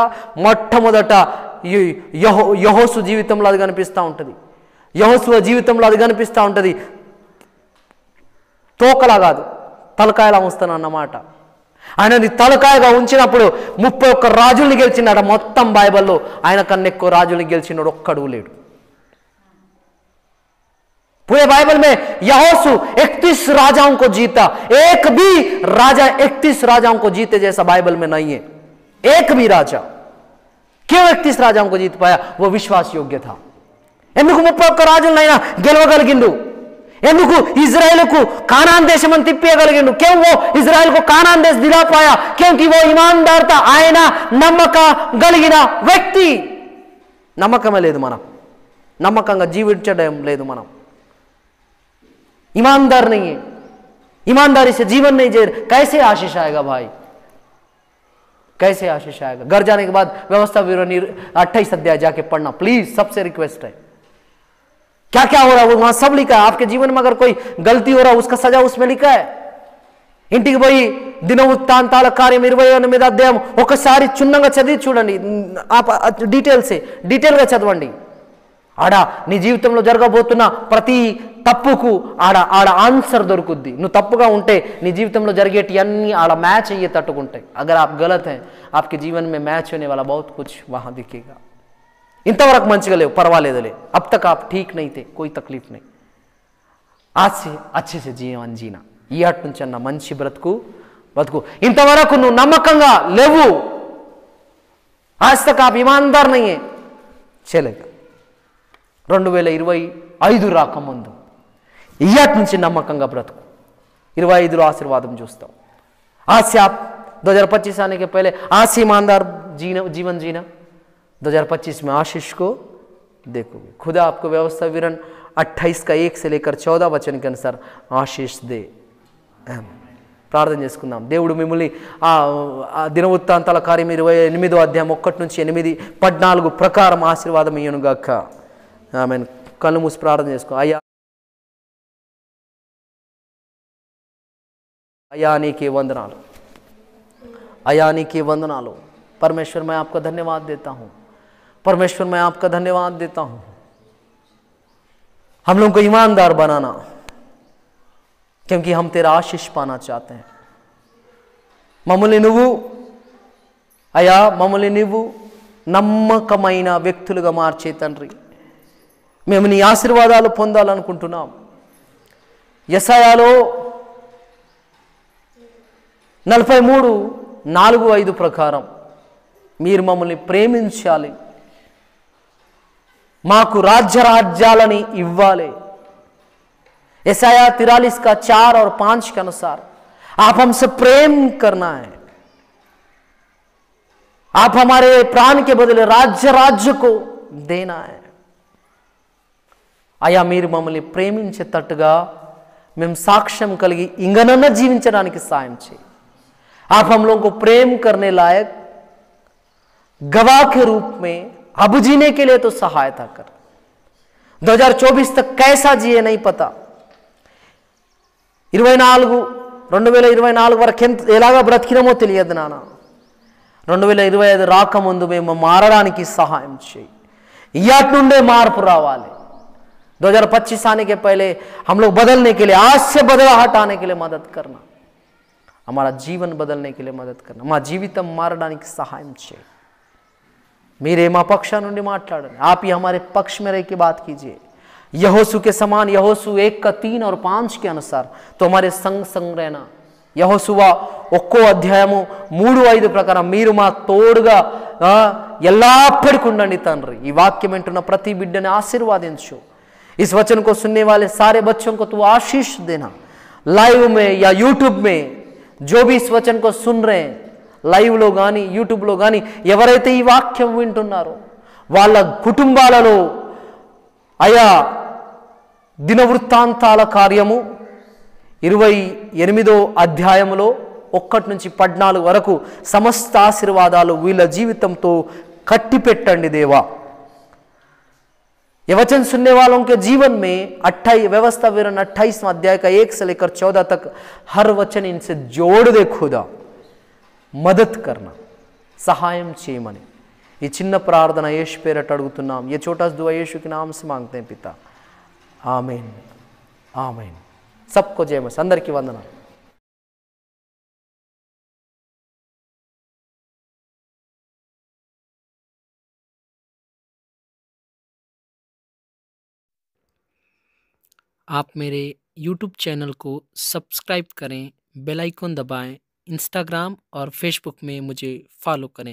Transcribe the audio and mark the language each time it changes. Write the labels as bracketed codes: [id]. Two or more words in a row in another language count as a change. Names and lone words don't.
[te] మొట్టమొదట యెహోషు జీవితంలో అది కనిపిస్తూ ఉంటుంది. యెహోషువ జీవితంలో అది కనిపిస్తూ ఉంటుంది. తోకలా కాదు, తలకాయలా ఉంచుతాను అన్నమాట. ఆయనది తలకాయగా ఉంచినప్పుడు 31 రాజుల్ని గెలిచినాడు. మొత్తం బైబిల్లో ఆయన కన్నా ఎక్కువ రాజుల్ని గెలిచినాడు ఒక్కడు లేడు. [hi] पूरे बाइबल में यहोशू 31 राजाओं को जीता. एक भी राजा 31 राजाओं को जीते जैसा बाइबल में नहीं है. एक भी राजा. क्यों 31 राजाओं को जीत पाया? वो विश्वास योग्य था. [te] ఎందుకు 31 రాజులనైనా గెలవగలిగిండు? ఎందుకు ఇజ్రాయెల్కు కానాన్ దేశమని తిప్పేయగలిగిండు? [hi] क्यों वो इजराइल को कानान देश दिला पाया? क्योंकि वो ईमानदार था. [te] ఆయన నమ్మకగలిగిన వ్యక్తి. నమ్మకమే లేదు మనం. నమ్మకంగా జీవించడం లేదు మనం. [hi] ईमानदार नहीं है, ईमानदारी से जीवन नहीं जी. कैसे आशीष आएगा भाई? कैसे आशीष आएगा? घर जाने के बाद व्यवस्था विवरणी 28 अध्याय जाके पढ़ना प्लीज, सबसे रिक्वेस्ट है. क्या क्या हो रहा है वहां सब लिखा है. आपके जीवन में अगर कोई गलती हो रहा है उसका सजा उसमें लिखा है. [te] ఇంటికి పోయి దినవృత్తాంతాల కార్యం 28వ అధ్యాయం ఒకసారి చున్నంగా చదివి చూడండి. డీటెయిల్గా చదవండి. ఆడ నీ జీవితంలో జరగబోతున్న ప్రతి తప్పుకు ఆడ ఆన్సర్ దొరుకుద్ది. నువ్వు తప్పుగా ఉంటే నీ జీవితంలో జరిగేటి అన్ని ఆడ మ్యాచ్ అయ్యే తట్టుకుంటాయి. [hi] अगर आप गलत हैं आपके जीवन में मैच होने वाला बहुत कुछ वहां दिखेगा. [te] ఇంతవరకు మంచిగా లేవు, పర్వాలేదులే. [hi] अब तक आप ठीक नहीं थे, कोई तकलीफ नहीं. आज से अच्छे से जीवन जीना. [te] ఈ ఆట నుంచి అన్న మంచి బతుకు. ఇంతవరకు నువ్వు నమ్మకంగా లేవు. [hi] आज तक आप ईमानदार नहीं है. चलेगा. [te] 2025 రాకముందు ఈ ఆట నుంచి నమ్మకంగా బ్రతుకు. 25లో ఆశీర్వాదం చూస్తాం. [hi] आज से आप 2025 आने के पहले आज से ईमानदार जीवन जीना. 2025 में आशीष को देखोगे. खुदा आपको व्यवस्था विवरण 28 का 1 से लेकर 14 वचन के अनुसार आशीष दे. [te] ప్రార్థన చేసుకుందాం. దేవుడు మిమ్మల్ని దినవృత్తాంతాల కార్యం 28వ అధ్యాయం 1 నుంచి 8 14 ప్రకారం ఆశీర్వాదం ఇయ్యనుగాక. ఆమేన్. కళ్ళు మూసి ప్రార్థన చేసుకో. అయ్యా నీకే వందనాలు. అయ్యా నీకే వందనాలు. [hi] परमेश्वर मैं आपका धन्यवाद देता हूँ. परमेश्वर मैं आपका धन्यवाद देता हूँ. हम लोगों को ईमानदार बनाना, क्योंकि हम तेरा आशीष पाना चाहते हैं. [te] మమ్మల్ని నువ్వు అయా మమ్మల్ని నీవు నమ్మకమైన వ్యక్తులుగా మార్చే తండ్రి, మేము నీ ఆశీర్వాదాలు పొందాలనుకుంటున్నాం. యెషయాలో 43:4-5 ప్రకారం మీరు మమ్మల్ని ప్రేమించాలి, మాకు రాజ్యాలని ఇవ్వాలి. [hi] यशायाह 43 का 4 और 5 के अनुसार आप हमसे प्रेम करना है, आप हमारे प्राण के बदले राज्य को देना है. [te] అయా మీరు మమ్మల్ని ప్రేమించేటట్టుగా మేము సాక్ష్యం కలిగి ఇంకనన్నా జీవించడానికి సాయం చేయి. [hi] आप हम लोगों को प्रेम करने लायक गवाह के रूप में अब जीने के लिए तो सहायता कर. 2024 तक कैसा जिए नहीं पता, [te] 2024 వరకు ఎలాగా బ్రతికినామో తెలియదు నాన్న. 2025 రాకముందు మేము మారడానికి సహాయం చేయి. ఇయాటి నుండే మార్పు రావాలి. [hi] 2025 आने के पहले हम लोग बदलने के लिए, आज से बदलाहट आने के लिए मदद करना, हमारा जीवन बदलने के लिए मदद करना, [te] మా జీవితం మారడానికి సహాయం చేయి. మీరే మా పక్ష నుండి మాట్లాడండి. [hi] आप ही हमारे पक्ष में रह के बात कीजिए. यहोशू के समान, यहोशू 1:3 और 5 के अनुसार तो हमारे संग रहना. [te] యెహోషువ 1వ అధ్యాయము 3-5 ప్రకారం మీరు మా తోడుగా ఎల్లప్పటికీ ఉండండి తండ్రి. ఈ వాక్యం వింటున్న ప్రతి బిడ్డని ఆశీర్వాదించు. [hi] इस वचन को सुनने वाले सारे बच्चों को तू आशीष देना. लाइव में या यूट्यूब में जो भी इस वचन को सुन रहे हैं, [te] లైవ్ లో కానీ యూట్యూబ్లో కానీ ఎవరైతే ఈ వాక్యం వింటున్నారో వాళ్ళ కుటుంబాలలో అయా దినవృత్తాంతాల కార్యము 28వ అధ్యాయములో 1 నుంచి 14 వరకు సమస్త ఆశీర్వాదాలు వీళ్ళ జీవితంతో కట్టిపెట్టండి దేవా. [hi] ये वचन सुनने वालों के जीवन में 28 व्यवस्था विवरण 28वां अध्याय का 1 से लेकर 14 तक हर वचन इनसे जोड़ दे खुदा. मदद करना, [te] सहायम చేయమని ఈ చిన్న ప్రార్థన యేసు పేరట అడుగుతున్నాం. [hi] ये छोटा सा दुआ यीशु के नाम से मांगते हैं पिता, आमीन आमीन. सबको जय मसीह. [te] అందరికీ వందనాలు. [hi] आप मेरे YouTube चैनल को सब्सक्राइब करें, [en] bell icon [hi] दबाएं, इंस्टाग्राम और फेसबुक में मुझे फॉलो करें.